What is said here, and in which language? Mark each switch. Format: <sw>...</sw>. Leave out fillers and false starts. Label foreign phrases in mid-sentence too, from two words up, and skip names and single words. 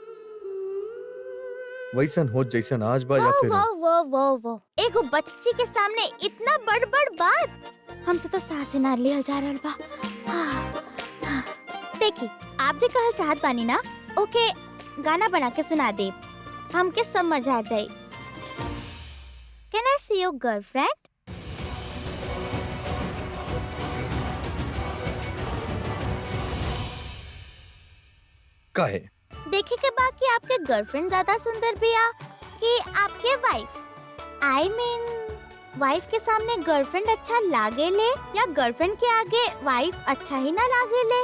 <bho>वैसन होत जैसन आज बा या वो फिर वो वो वो वो एगो बच्ची के सामने इतना बड़ बड़ बात हमसे तो सांस ना लिहल जा रहल बा। देखी आप जे कहल चाहत बानी ना ओके गाना बना के सुना दे, हमके समझ आ जाए।</bho> <en>Can I see your girlfriend?</en> <bho>काहे? देखे के बाद कि आपके गर्लफ्रेंड ज्यादा सुंदर बिया कि आपके वाइफ?</bho> <en>I mean wife</en> <bho>के सामने गर्लफ्रेंड अच्छा लागे ले या गर्लफ्रेंड के आगे वाइफ अच्छा ही ना लागे ले?</bho>